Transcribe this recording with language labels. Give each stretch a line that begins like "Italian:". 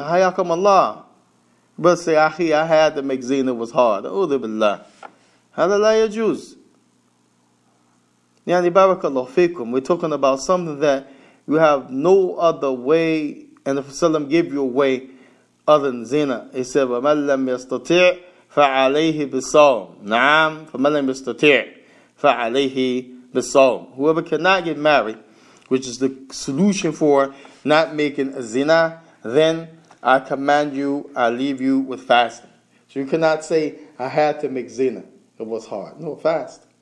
Arabic: Hayakum Allah.
English: But say, Akhi, I had to make zina was hard.
Arabic: A'udhu billah. Hada la yajuz. Yani barakallahu fikum.
English: We're talking about something that you have no other way, and the Prophet gave you a way other than zina. He said,
Arabic: وَمَنْ لَمْ يَسْتَطِعْ فَعَلَيْهِ بِالصَّوْمِ نَعَمْ فَمَنْ لَمْ يَسْتَطِعْ فَعَلَيْهِ بِالصَّوْمِ.
English: Whoever cannot get married, which is the solution for not making a zina, then I command you, I leave you with fasting. So you cannot say, I had to make zina. It was hard. No, fast.